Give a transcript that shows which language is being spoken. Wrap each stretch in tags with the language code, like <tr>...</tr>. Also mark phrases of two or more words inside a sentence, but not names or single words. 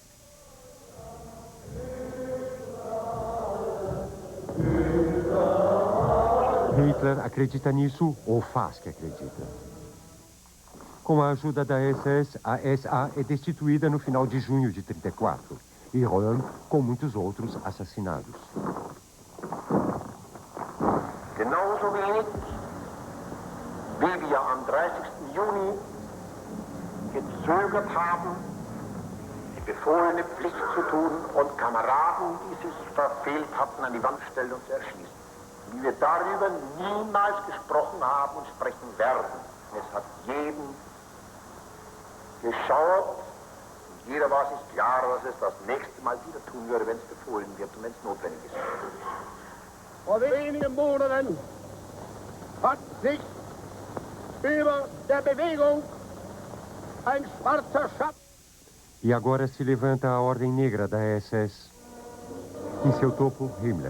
<pt>Hitler acredita nisso ou faz que acredita. Com a ajuda da SS, a SA é destituída no final de junho de 1934 e Röhm, com muitos outros, assassinados.</pt> <de>Genauso wenig wie wir am 30. Juni gezögert haben, die befohlene Pflicht zu tun und Kameraden, die sich verfehlt hatten, an die Wand stellen und zu erschießen. Wie wir darüber niemals gesprochen haben und sprechen werden. Es hat jeden geschauert und jeder war sich klar, dass es das nächste Mal wieder tun würde, wenn es befohlen wird und wenn es notwendig ist. Vor wenigen Monaten hat sich über der Bewegung ein schwarzer Schatten.</de> <pt>E agora se levanta a Ordem Negra da SS. Em seu topo, Himmler.</pt>